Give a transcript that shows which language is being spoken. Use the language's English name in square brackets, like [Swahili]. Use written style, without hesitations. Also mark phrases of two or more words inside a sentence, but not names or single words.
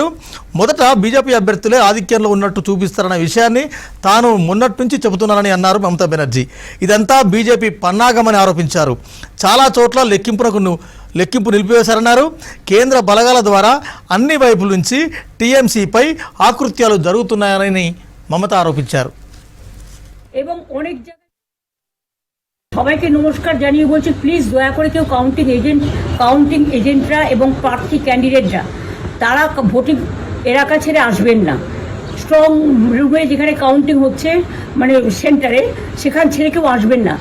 [Telugu] మొదట బీజేపీ అభ్యర్థులే ఆధిక్యంలో ఉన్నట్టు చూపిస్తారన్న విషయాన్ని తాను మొన్నటి నుంచి చెబుతున్నానని అన్నారు మమతా బెనర్జీ. ఇదంతా బీజేపీ పన్నాగమని ఆరోపించారు. చాలా చోట్ల లెక్కింపు నిలిపివేశారన్నారు. కేంద్ర బలగాల ద్వారా అన్ని వైపుల నుంచి టీఎంసీపై ఆకృత్యాలు జరుగుతున్నాయని మమత ఆరోపించారు. [Bangla] এবং অনেক জায়গায় সবাইকে নমস্কার জানিয়ে বলছি, প্লিজ দয়া করে কেউ [English] counting agents [Bangla] এবং প্রার্থী ক্যান্ডিডেটরা তারা ভোটিং এলাকা ছেড়ে আসবেন না। [English] strong room [Bangla] যেখানে কাউন্টিং হচ্ছে মানে সেন্টারে সেখান ছেড়ে কেউ আসবেন না।